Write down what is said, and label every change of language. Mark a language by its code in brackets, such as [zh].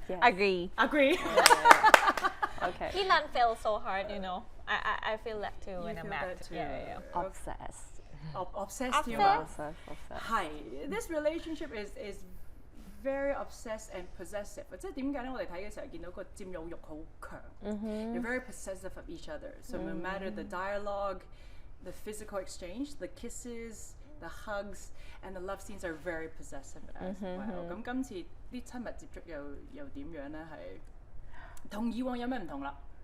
[en] Agree. agree. Okay. Keelan fell so hard, you know. I feel that too when I'm acting. Yeah. Obsessed. Obsessed [yue] 添啊！ 係 [en] this relationship is very obsessed and possessive。 [yue] 即係點解咧？我哋睇嘅時候見到個佔有欲好強。 [en] You're very possessive of each other. So no matter the dialogue, the physical exchange, the kisses, the hugs, and the love scenes are very possessive as well。 [yue] 咁今次啲親密接觸又點樣咧？係同以往有咩唔同啦？